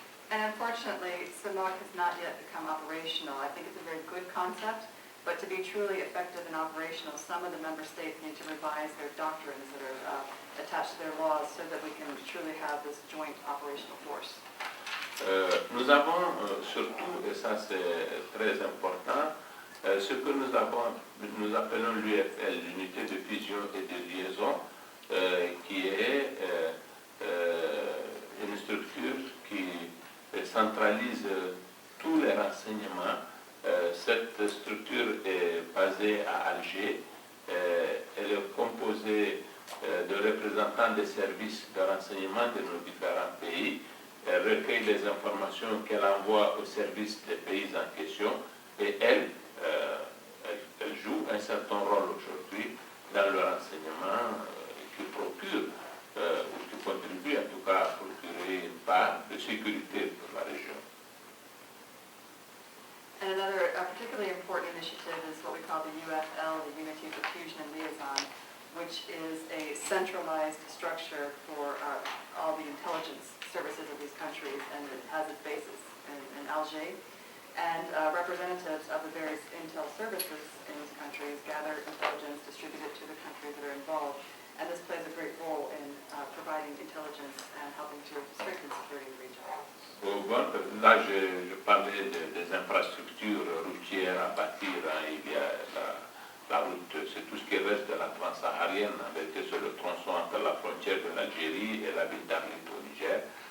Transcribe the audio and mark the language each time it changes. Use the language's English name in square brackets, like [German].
[English] And unfortunately, CEMOC has not yet become operational. I think it's a very good concept, but to be truly effective and operational, some of the member states need to revise their doctrines that are attached to their laws so that we can truly have this joint operational force. [French] Nous avons surtout, et ça c'est très important, ce que nous appelons l'UFL, l'unité de fusion et de liaison, qui est une structure qui centralise tous les renseignements. Cette structure est basée à Alger. Elle est composée de représentants des services de renseignement de nos différents pays. Elle recueille les informations qu'elle envoie aux services des pays en question et elle joue un certain rôle aujourd'hui dans le renseignement qui procure ou qui contribue en tout cas à procurer une part de sécurité pour la région. [English] And another particularly important initiative is what we call the UFL, the Unity for Fusion and Liaison, which is a centralized structure for all the intelligence services of these countries, and it has its basis in Alger. And representatives of the various intel services in these countries gather intelligence, distribute it to the countries that are involved, and this plays a great role in providing intelligence and helping to strengthen security in the region. [French] Là, je parlais des infrastructures routières à bâtir. Il y a la route, c'est tout ce qui reste de la transsaharienne, avec sur le tronçon entre la frontière de l'Algérie et la ville d'Arlit au Niger.